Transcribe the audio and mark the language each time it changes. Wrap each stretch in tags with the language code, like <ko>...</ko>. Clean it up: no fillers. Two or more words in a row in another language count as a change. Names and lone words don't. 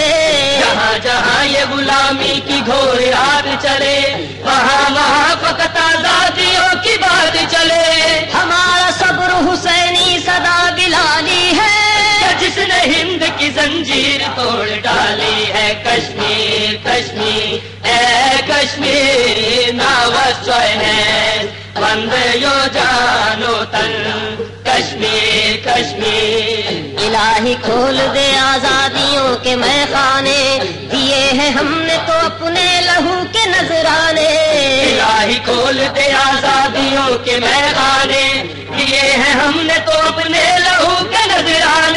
<ur>جہاں جہاں یہ غلامی کی گھور رات چلے وہاں وہاں فقط آزادیوں کی بات چلے ہمارا صبر حسینی صدا بلالی ہے جس نے ہند کی زنجیر توڑ ڈالی ہے کشمیر کشمیر اے کشمیر</ur> <ks>ناوسوئے وند یو جانو تن</ks> <ur>کشمیر کشمیر الہی کھول دے آزادیوں کے میخانے دیے ہیں ہم نے تو اپنے لہو کے نذرانے الہی کھول دے آزادیوں کے میخانے دیے ہیں ہم نے تو اپنے لہو کے نذرانے</ur>